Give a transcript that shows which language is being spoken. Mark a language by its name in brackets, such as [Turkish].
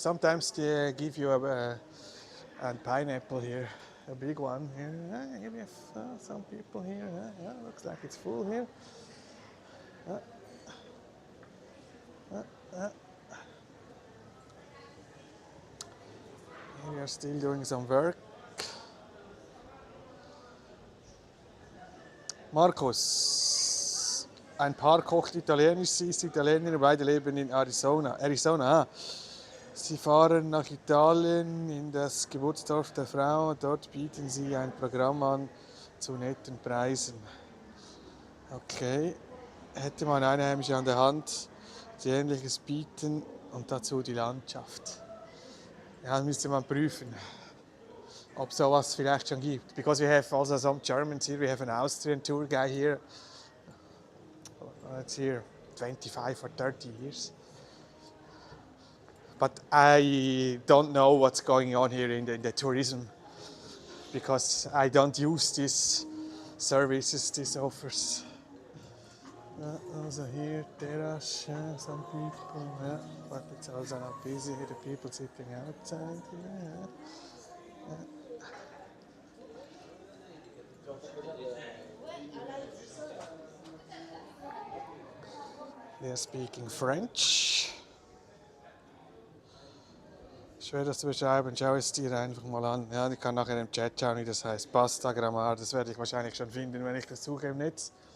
[English] Sometimes they give you a pineapple here, a big one here. Here we have some people here. Yeah, looks like it's full here. Here we are still doing some work. [German] Markus, ein Paar kocht Italienisch, sie ist Italienerin, beide leben in Arizona. Sie fahren nach Italien in das Geburtsdorf der Frau. Dort bieten sie ein Programm an zu netten Preisen. Okay, hätte man Einheimische an der Hand, die Ähnliches bieten und dazu die Landschaft. Ja, müsste man prüfen, ob sowas vielleicht schon gibt. [English] Because we have also some Germans here. We have an Austrian tour guy here. It's here 25 or 30 years. But I don't know what's going on here in the tourism because I don't use these services, these offers. Also here, terrace, some people, but it's also not busy. The people sitting outside here. They are speaking French. [German] Schwer das zu beschreiben, schau es dir einfach mal an. Ja, ich kann nachher im Chat schauen, wie das heißt. Pasta Grammar, das werde ich wahrscheinlich schon finden, wenn ich das suche im Netz.